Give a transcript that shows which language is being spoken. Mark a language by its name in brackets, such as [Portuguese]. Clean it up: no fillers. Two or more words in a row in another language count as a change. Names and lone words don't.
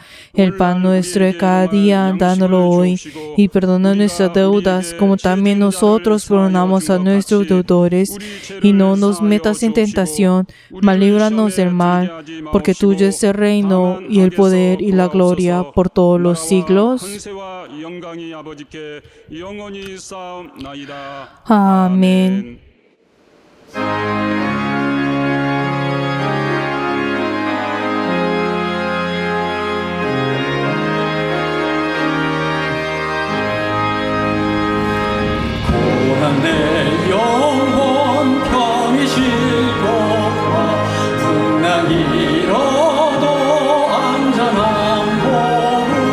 [Spanish] El pan nuestro de cada día, dándolo hoy, y perdona nuestras deudas, como también nosotros perdonamos a nuestros deudores, y no nos metas en tentación, mas líbranos del mal, porque tuyo es el reino, y el poder, y la gloria, por todos los siglos. Amén. [Korean] 내 영혼 평이 실고와 풍랑이 일어도 안전한 보루